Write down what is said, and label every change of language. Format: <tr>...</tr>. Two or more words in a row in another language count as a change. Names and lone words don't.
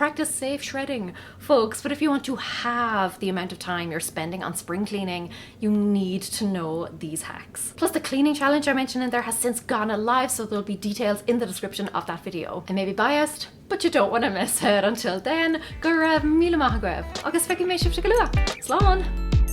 <en>Practice safe shredding, folks. But if you want to have the amount of time you're spending on spring cleaning, you need to know these hacks. Plus, the cleaning challenge I mentioned in there has since gone live, so there'll be details in the description of that video. I may be biased, but you don't want to miss it. Until then,</en> <ga>go raibh míle maith agaibh. Agus feicim mé sibh go luath. Slán!</ga>